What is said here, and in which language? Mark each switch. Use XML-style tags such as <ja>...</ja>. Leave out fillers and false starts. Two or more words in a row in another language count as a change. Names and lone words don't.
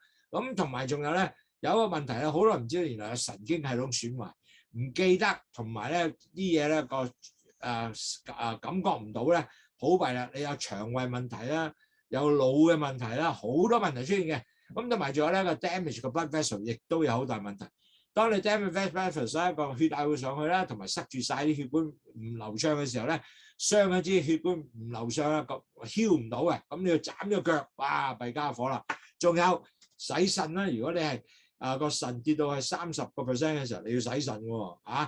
<yue>咁同埋仲有咧有一個問題咧，好多人唔知道原來有神經系統損壞，唔記得同埋咧啲嘢咧個感覺唔到咧，好弊啦。你有腸胃問題啦，有腦嘅問題啦，好多問題出現嘅。咁同埋仲有咧個 damage 個</yue> <en>blood vessel</en> <yue>亦都有好大問題。當你</yue> <en>damage blood vessel</en> <yue>個血壓會上去啦，同埋塞住晒啲血管唔流暢嘅時候咧，傷咗支血管唔流暢啦，囂唔到嘅，咁你要斬咗腳，哇弊家伙啦！仲有洗腎啦，如果你係個腎跌到係30% 嘅時候，你要洗腎喎嚇。</yue>